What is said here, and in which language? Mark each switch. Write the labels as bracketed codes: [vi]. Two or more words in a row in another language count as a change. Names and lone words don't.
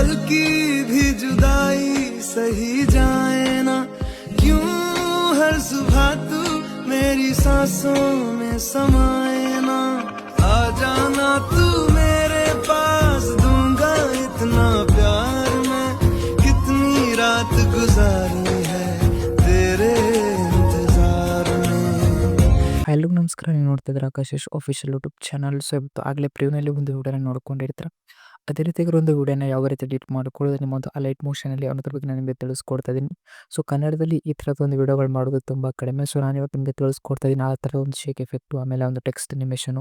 [hi] की भी जुदाई सही जाए ना, क्यों हर सुबह तू मेरी सांसों में समाए ना, आ जाना तू मेरे पास, दूंगा इतना प्यार मैं, कितनी रात गुजारी है तेरे इंतजार में. [kn] ಹಲೋ ನಮಸ್ಕಾರ, ನೀವು ನೋಡ್ತಿದ್ರೆ ಆಕಾಶ್ [en] official YouTube channel. [kn] ಸೊ ಇವತ್ತು ಆಗಲೇ ಪ್ರಿವ್ಯೂನಲ್ಲಿ ಒಂದು ವಿಡಿಯೋನ ನೋಡ್ಕೊಂಡಿರ್ತಾರೆ. ಅದೇ ರೀತಿಯಾಗಿ ಒಂದು ವಿಡಿಯೋನ ಯಾವ ರೀತಿ ಎಡಿಟ್ ಮಾಡ್ಕೊಳ್ಳೋದು ನಿಮ್ಮೊಂದು ಅಲೈಟ್ ಮೋಷನಲ್ಲಿ ಅನ್ನೋದ್ರ ಬಗ್ಗೆ ನಾನು ನಿಮಗೆ ತಿಳಿಸ್ಕೊಡ್ತಾ ಇದ್ದೀನಿ. ಸೊ ಕನ್ನಡದಲ್ಲಿ ಈ ಥರದ ಒಂದು ವಿಡಿಯೋಗಳು ಮಾಡೋದು ತುಂಬ ಕಡಿಮೆ. ಸೊ ನಾನು ಇವತ್ತು ನಿಮಗೆ ತಿಳಿಸ್ಕೊಡ್ತಾ ಇದ್ದೀನಿ ಆ ಥರದ ಒಂದು [en] shake effect, [kn] ಆಮೇಲೆ ಒಂದು [en] text animation.